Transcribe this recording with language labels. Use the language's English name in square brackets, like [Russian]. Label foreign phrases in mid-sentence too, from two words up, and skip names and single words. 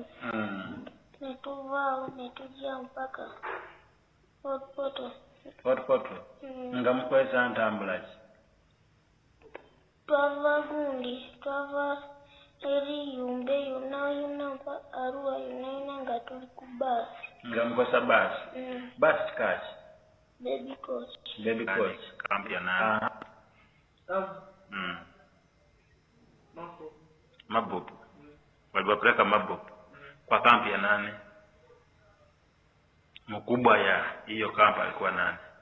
[Ganda] Netuvaawo ne tujja mpaka Fort Portal. Nga mukozesa ntambula ki? Twava eri Yumbe yonna mpa Arua yonna nga tuli ku baasi. Nga mukozesa baasi? Baasi kikaaki? [English] Baby coach. [Swahili] Kampi ya nani? Mabubu. Waliwapeleka Mabubu kwa kampi ya nani? Mkubwa ya hiyo kampu alikuwa nani?